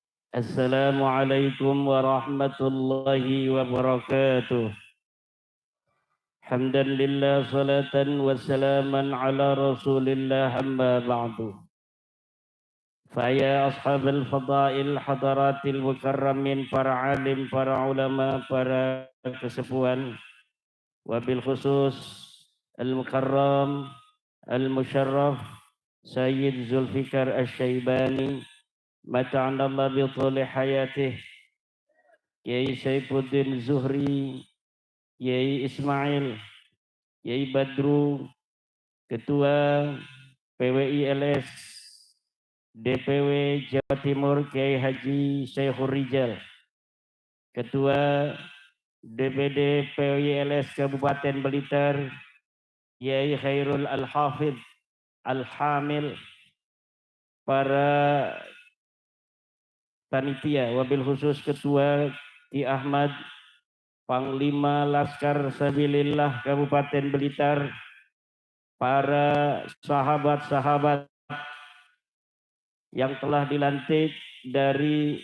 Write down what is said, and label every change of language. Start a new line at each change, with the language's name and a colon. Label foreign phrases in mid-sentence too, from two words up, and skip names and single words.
Arabic: السلام عليكم ورحمة الله وبركاته. حمدا لله صلاة وسلاما على رسول الله أما بعد. فيا أصحاب الفضائل حضرات المكرمين,
Indonesian: para alim, para ulama, para kesepuhan,
Arabic: wabil خصوص المكرم المشرف Sayyid Zulfikar Asy-Syaibani متعنا الله ب طول حياته,
Indonesian: Kiai Saifuddin Zuhri, Kiai Ismail, Kiai Badru, Ketua PWI LS DPW Jawa Timur Kiai Haji Syekhur Rijal, Ketua DPD PWI LS Kabupaten Blitar Kiai Khairul Al-Hafidh Al-Hamil, para panitia,
Arabic: وبالخصوص
Indonesian: Ketua Ki Ahmad, Panglima Laskar Sabilillah Kabupaten Blitar, para sahabat-sahabat yang telah dilantik dari